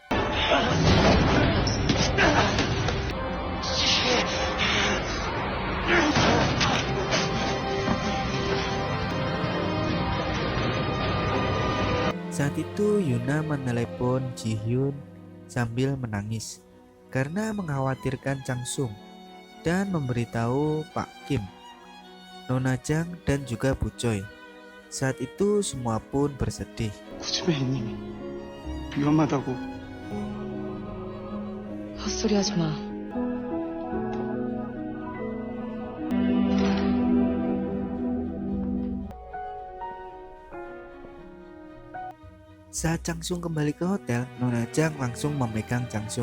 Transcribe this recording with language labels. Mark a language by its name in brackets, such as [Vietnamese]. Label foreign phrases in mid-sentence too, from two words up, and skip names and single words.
[Indonesian] Saat itu Yuna menelepon Ji Hyun sambil menangis karena mengkhawatirkan Changsung dan memberitahu Pak Kim, Nona Jang dan juga Bu Choi. Saat itu semua pun bersedih. [Korean] 구지배님 위험하다고. 헛소리 하지 마. [Indonesian] Saat Changsung kembali ke hotel, Nona Jang langsung memegang Changsung.